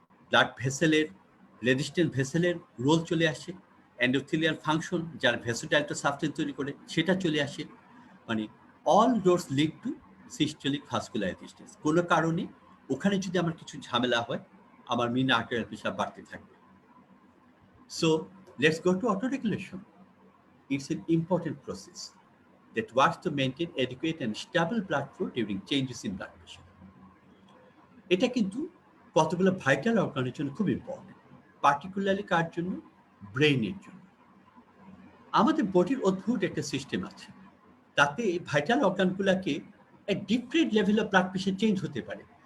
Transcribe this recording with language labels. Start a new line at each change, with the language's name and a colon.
Bangla: Blood ভেসেলের, resistant ভেসেলের role চলে আসে। Endothelial function, যার ভেসোডাইলেটর সাবস্টেন্স তৈরি করে, সেটা চলে আসে।
English: মানে all roads lead to systolic vascular resistance.
Bangla: কোনো কারণে ওখানে যদি আমার কিছু ঝামেলা হয়, আমার মিন আর্টারিয়াল প্রেশার বাড়তে থাকবে।
English: So let's go to autoregulation. It's an important process that works to maintain adequate and stable blood flow during changes in blood pressure.
Bangla: এটা কিন্তু কতগুলো ভাইটাল অর্গানের জন্য খুব ইম্পর্টেন্ট, পার্টিকুলারলি কার জন্য? ব্রেইনের জন্য। আমাদের বডির অদ্ভুত একটা সিস্টেম আছে, তাতে ভাইটাল অর্গানগুলোকে এক different level of blood pressure change হতে পারে।